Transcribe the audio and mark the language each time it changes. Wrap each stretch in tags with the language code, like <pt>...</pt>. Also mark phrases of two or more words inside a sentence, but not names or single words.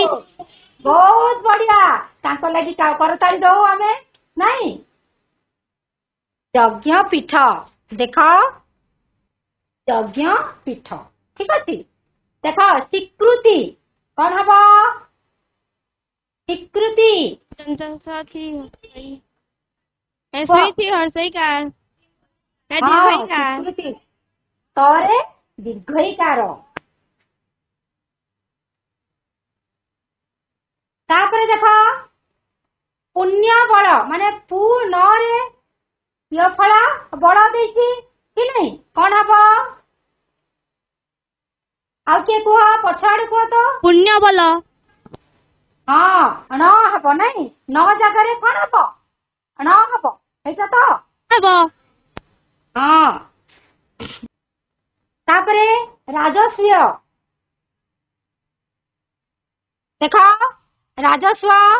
<or>ବହୁତ ବଢିଆ, ତାଙ୍କ ଲାଗି କରତାଳି ଦଉ ଆମେ ନାଇଁ? ଯଜ୍ଞ ପୀଠ, ଦେଖ ଯଜ୍ଞ ପୀଠ। ଠିକ ଅଛି, ଦେଖ ସ୍ୱୀକୃତି କଣ ହବ? ସ୍ୱୀକୃତି ସୁଇ ହର୍ଷଈକାର ଦୀର୍ଘଈକାର ସ୍ୱୀକୃତି ତରେ ଦୀର୍ଘଇକାର। ତାପରେ ଦେଖ ପୁଣ୍ୟ ବଳ, ମାନେ ପୁ ନରେ ୟ ଫଳା ବଳ ଦେଇଛି କି ନାଇଁ, କଣ ହବ? ଆଉ କିଏ କୁହ, ପଛ ଆଡେ କୁହ ତ। ପୁଣ୍ୟ ବଳ ହଁ ଣ ହବ ନାଇଁ, ନ ଜାଗାରେ କଣ ହବ? ଣ ହବ, ହେଇଟା ତ। ହେବ ହଁ ତାପରେ ରାଜସ୍ୱ, ଦେଖ ରାଜସ୍ୱ</or>